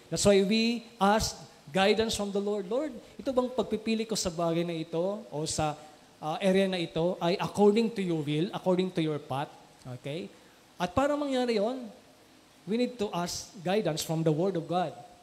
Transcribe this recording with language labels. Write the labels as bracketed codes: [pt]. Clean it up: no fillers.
[en] That's why we ask guidance from the Lord. [tl] Lord, ito bang pagpipili ko sa bagay na ito o sa area na ito ay [en] according to your will, according to your path. Okay? [tl] At para mangyari yon, [en] we need to ask guidance from the Word of God.